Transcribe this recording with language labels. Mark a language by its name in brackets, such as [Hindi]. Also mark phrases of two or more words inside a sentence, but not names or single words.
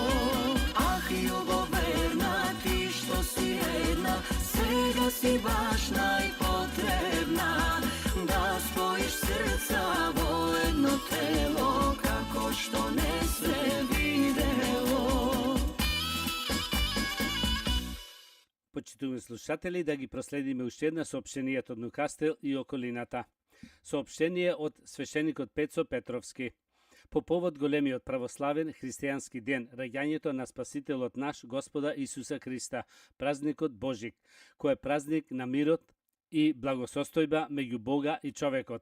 [Macedonian] Ах, љубоверна, ти што си една, сега си баш најпотребна, да споиш срца во едно тело, како што не све видело. Почитувани слушатели, да ги проследиме уште една соопштенијата од Нукастел и околината. Соопштение од свештеникот Пецо Петровски. По повод големиот православен христијански ден, раѓањето на Спасителот наш Господа Исуса Христа, празникот Божик, кој е празник на мирот и благосостојба меѓу Бога и човекот.